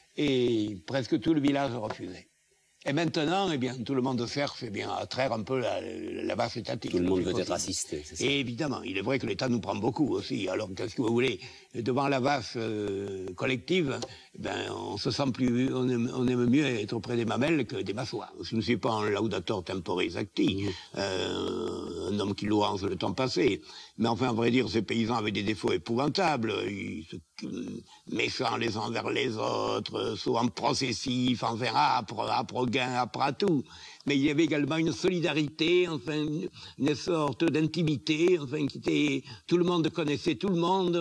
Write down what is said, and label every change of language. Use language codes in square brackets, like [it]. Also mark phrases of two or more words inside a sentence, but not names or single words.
[fr] Et presque tout le village refusait. Et maintenant, eh bien, tout le monde cherche eh bien, à traire un peu la base étatique. Tout le monde veut être assisté, c'est ça. Et évidemment, il est vrai que l'État nous prend beaucoup aussi. Alors, qu'est-ce que vous voulez? Devant la vache collective, ben, on se sent plus, on aime mieux être auprès des mamelles que des massoirs. Je ne suis pas un [la] laudator temporis acti, [fr] un homme qui louange le temps passé. Mais enfin, à vrai dire, ces paysans avaient des défauts épouvantables. Ils méchants les uns vers les autres, souvent processifs, enfin âpres gain, âpres à tout. Mais il y avait également une solidarité, enfin une sorte d'intimité, enfin qui était, tout le monde connaissait tout le monde.